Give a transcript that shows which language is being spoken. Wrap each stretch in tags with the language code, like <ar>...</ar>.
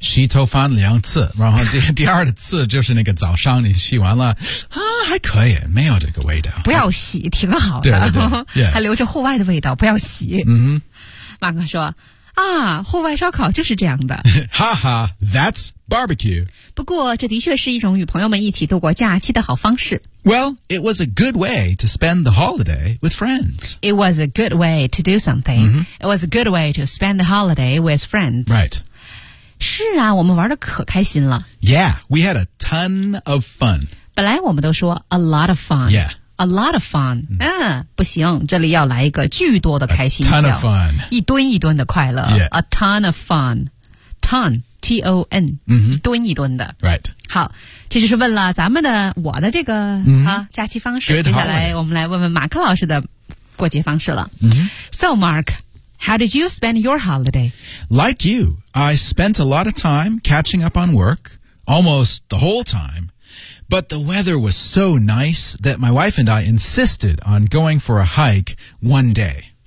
<zh>洗头发两次然后第二次就是那个早上你洗完了啊，还可以没有这个味道不要洗挺好的对对对、yeah. 还留着户外的味道不要洗嗯，马哥说啊，户外烧烤就是这样的</zh> <en>哈哈 that's barbecue</en> <zh>不过这的确是一种与朋友们一起度过假期的好方式</zh> <en>Well, it was a good way to spend the holiday with friends It was a good way to do something、 mm-hmm. It was a good way to spend the holiday with friends Right</en> <zh>是啊我们玩得可开心了</zh> <en>Yeah, we had a ton of fun</en> <zh>本来我们都说</zh> <en>a lot of fun Yeah A lot of fun.</en> <zh>嗯、不行这里要来一个巨多的开心</zh> <en>叫。A ton of fun.</en> <zh>一吨一吨的快乐。</zh> <en>Yeah. A ton of fun. Ton, T-O-N.、 Mm-hmm.</en> <zh>一吨一吨的。</zh> <en>Right.</en> <zh>好这就是问了咱们的我的这个、</zh> <en>mm-hmm.</en> <zh>啊、假期方式。</zh> <en>Good、</en> <zh>接下来我们来问问马克老师的过节方式了。</zh> <en>Mm-hmm. So, Mark, how did you spend your holiday? Like you, I spent a lot of time catching up on work, almost the whole time. But the weather was so nice that my wife and I insisted on going for a hike one day.</en>